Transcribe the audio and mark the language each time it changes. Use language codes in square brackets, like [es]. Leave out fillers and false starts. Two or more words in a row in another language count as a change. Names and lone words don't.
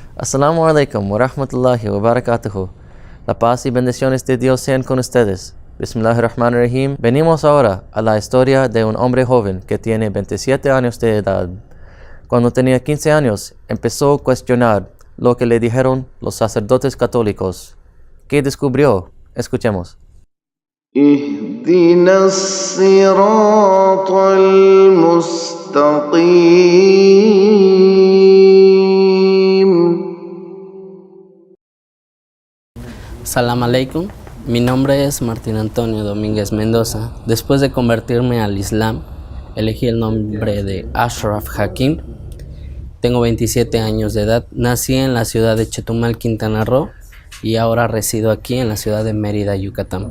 [ar] السلام عليكم ورحمة الله وبركاته. [es] La paz y bendiciones de Dios sean con ustedes. [ar] بسم الله الرحمن الرحيم. [es] Venimos ahora a la historia de un hombre joven que tiene 27 años de edad. Cuando tenía 15 años, empezó a cuestionar lo que le dijeron los sacerdotes católicos. ¿Qué descubrió? Escuchemos. [ar] اهدنا الصراط المستقيم. سلام عليكم, [es] mi nombre es Martín Antonio Domínguez Mendoza. Después de convertirme al Islam, elegí el nombre de Ashraf Hakim. Tengo 27 años de edad, nací en la ciudad de Chetumal, Quintana Roo, y ahora resido aquí en la ciudad de Mérida, Yucatán.